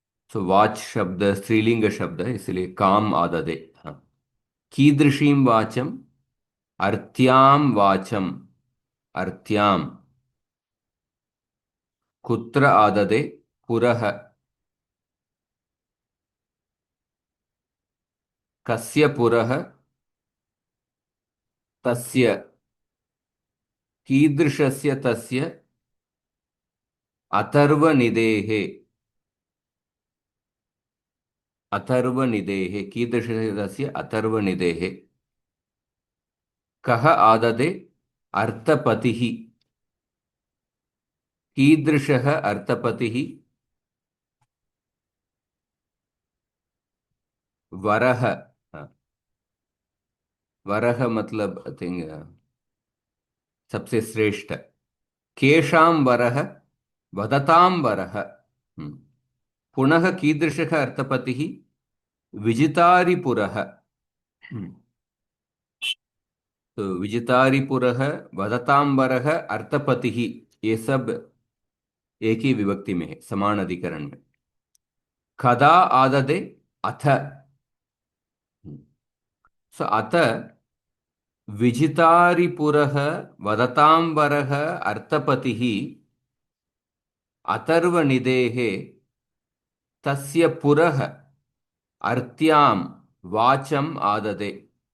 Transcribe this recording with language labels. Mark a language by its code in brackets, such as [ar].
[hi] तो वाच शब्द स्त्रीलिंग शब्द है, इसलिए काम आददे। [sa] हाँ, कीदृशीं वाचम अर्थ्याम वाचम अर्थ्याम कुत्र आददे पुरः कस्य पुरः तस्य कीदृशस्य तस्य अथर्वनिदेः अथर्वनिदेः कीदृशस्य तस्य अथर्वनिदेः कः आददे अर्थपतिः कीदृशः अर्थपतिः वरः। [hi] हाँ, वरः मतलब [en] I think [hi] सबसे श्रेष्ठ। [sa] केषां वरः वदतां वरः। पुनः कीदृशः अर्थपतिः? विजितारिपुरः। [hi] तो विजितारिपुरः, वदतां वरः, अर्थपतिः, ये सब एक ही विभक्ति में है, समान अधिकरण में। [sa] कदा आददे? अथ। सो अथ विजितारिपुरः वदतां वरः अर्थपतिः अथर्वनिदेः तस्य पुरः अर्त्यां वाचम् आददे।